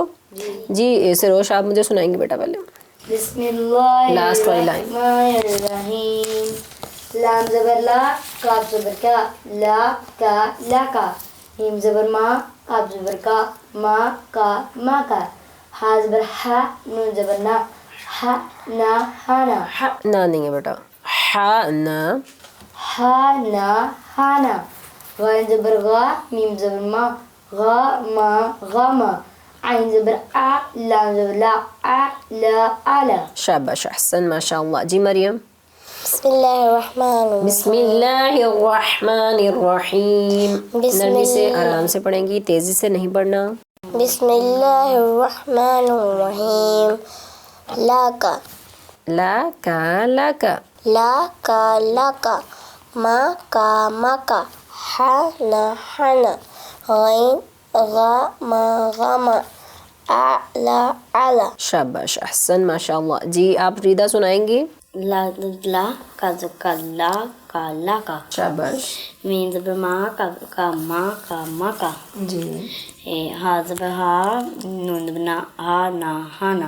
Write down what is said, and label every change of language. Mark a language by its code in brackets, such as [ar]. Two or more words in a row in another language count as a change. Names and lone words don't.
[ur] جی سروش آپ مجھے سنائیں گے بیٹا پہلے. [ar] بسم اللہ [ur] لاسٹ والی لائن. [ar] الرحمن الرحیم. [ur] لام زبر لا, کاف زبر کا, لا کا لا کا, میم زبر ما, کاف زبر کا, ما کا ما کا, ہا زبر ہا, نون زبر نا, ہا نا ہانا, ہا نا نہیں ہے بیٹا, ہا نا, ہا نا ہانا, غین زبر غا, میم زبر ما, غا ما غاما, عین زبر آ, لام زبر لا, آ لا آلا. شاباش, احسن, [ar] ماشاء اللہ. [ur] جی مریم. [ar] بسم اللہ الرحمن الرحیم. بسم اللہ الرحمن الرحیم. [ur] بسم نرمی سے اللہ. آرام سے پڑھیں گی, تیزی سے نہیں پڑھنا. [ar] بسم اللہ الرحمن الرحیم. [ur] لا کا, لا کا لا کا, لا کا لا کا, ما کا ما کا, ہا نا ہانا, غین غا ما غاما, اعلا اعلا. شاباش, احسن, [ar] ماشاء اللہ. [ur] جی آپ ریدا سنائیں گی. لا لا کا زکا, لا کا لا کا, شاباش. مین زبر ما, کا ما کا ما کا, جی ہا زبر ہا, نون زبر نا, ہا نا ہانا,